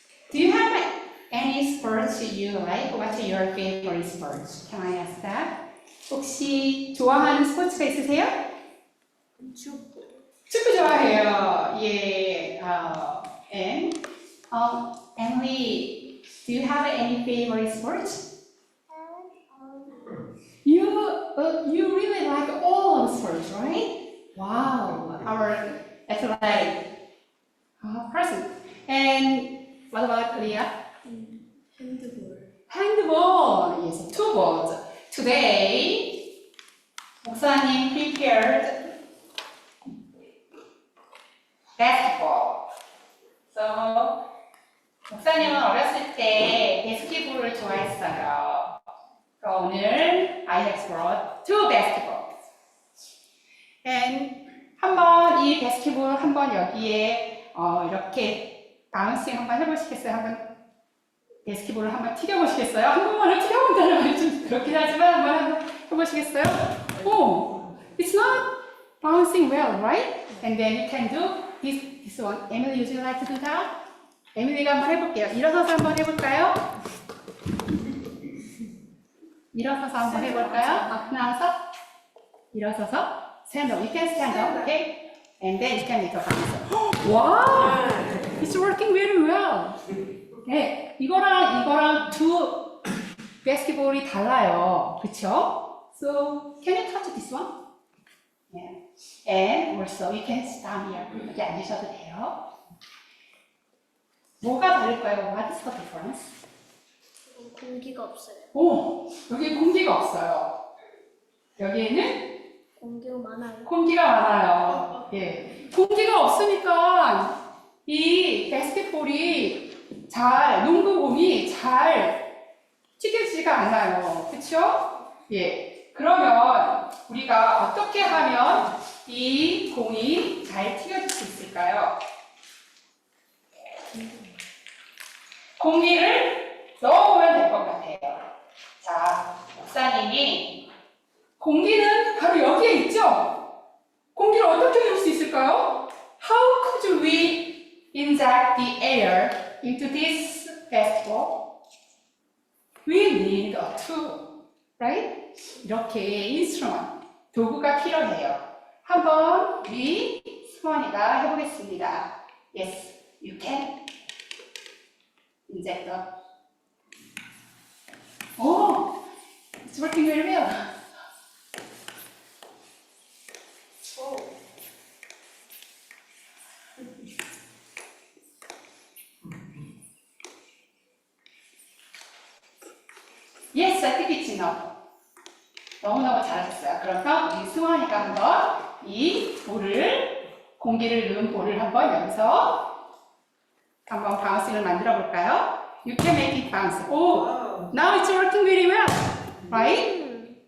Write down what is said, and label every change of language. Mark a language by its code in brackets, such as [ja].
[en] Do you have any sports you like? What's your favorite sports? Can I ask that? [ko] 혹시 좋아하는 스포츠가 있으세요? 축구. 축구 좋아해요. 예. [en] And Emily, do you have any favorite sports? You really like all of sports, right? Wow, our athletic person. And what about Leah? [ko] 핸드볼. [en] Handball. Yes, two balls. Today, 목사님 prepared basketball. [ko] So, 목사님은 어렸을 때 바스켓볼을 좋아했어요. 그래서 오늘 [en] I have brought two basketballs. [ko] And 한번 이 바스켓볼 한번 여기에 이렇게 바운싱 한번 해보시겠어요? 한번 바스켓볼을 한번 튀겨보시겠어요? 한국말을 튀겨본다는 말이 좀 그렇긴 하지만 한번 해보시겠어요? [en] Oh, it's not bouncing well, right? And then you can do this one. Emily, would you like to do that? [ko] 에밀리가 한번 해볼게요. 일어서서 한번 해볼까요? 일어서서 한번 해볼까요? 앞 나와서 일어서서 [en] stand up. You can stand up, okay? And then you can make a bounce. Wow! It's working very well. [ko] 네, 이거랑 두 바스켓볼이 달라요. 그쵸? [en] So, can you touch this one? Yeah. And also, you can stand here. [ko] 여기 앉으셔도 돼요. 뭐가 다를까요? [en] What is the difference? [ko] 공기가 없어요. 오, 여기 공기가 없어요. 여기에는 공기가 많아요. 공기가 많아요. 예. 공기가 없으니까 이 바스켓볼이 농구공이 잘 튀겨지지가 않아요. 그쵸? 예. 그러면 우리가 어떻게 하면 이 공이 잘 튀겨질 수 있을까요? 공기를 넣어보면 될 것 같아요. 자, 목사님이 공기는 바로 여기에 있죠? 공기를 어떻게 넣을 수 있을까요? [en] How could we inject the air into this basketball? We need a tool, right? [ko] 이렇게 instrument, 도구가 필요해요. 한번 우리 수원이가 해보겠습니다. [en] Yes, you can. inject the. Oh, it's working very well. Yes, I think it's enough. [ko] 너무너무 잘하셨어요. 그래서 우리 승환이가 한번 이 볼을, 공기를 넣은 볼을 한번 여기서 한번 바운싱을 만들어 볼까요? [en] You can make it bounce. Oh, now it's working very well, right?